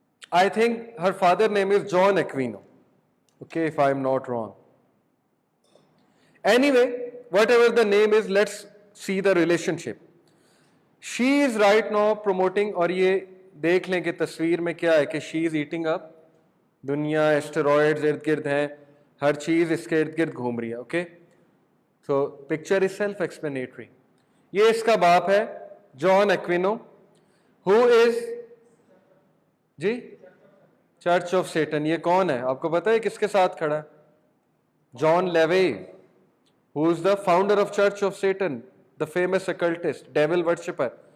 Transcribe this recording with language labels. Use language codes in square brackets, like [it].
[en] I think her father name is John Aquino. Okay, if I'm not wrong. Anyway, whatever the name is, let's see the relationship. She is right now promoting, [hi] और ये देख लें कि तस्वीर में क्या है कि [en] she is eating up. [hi] दुनिया एस्टेरॉयड्स इर्द गिर्द हैं, हर चीज़ इसके इर्द गिर्द घूम रही है. [en] Okay, so picture is self-explanatory. [hi] ये इसका बाप है John Aquino, [en] who is [hi] ji church of Satan. ये कौन है आपको पता है किसके साथ खड़ा है? [en] John LaVey, who is the founder of church of Satan, the famous occultist, devil worshipper.